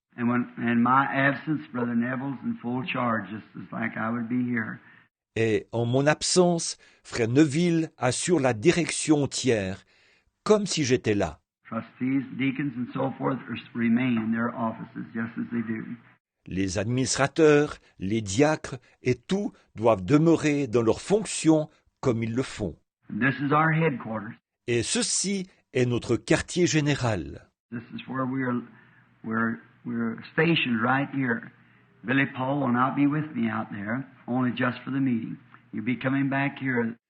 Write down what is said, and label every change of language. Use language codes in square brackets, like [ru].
[en] And when in my absence, Brother Neville's in full charge, just as like I would be here. [fr] Et en mon absence, frère Neville assure la direction entière, comme si j'étais là. [en] Trustees, deacons, and so forth remain in their offices just as they do. [fr] Les administrateurs, les diacres et tout doivent demeurer dans leurs fonctions comme ils le font. [en] And this is our headquarters. [fr] Et ceci est notre quartier général. [en] This is where we're stationed right here. Billy Paul will not be with me out there, only just for the meeting. You'll be coming back here.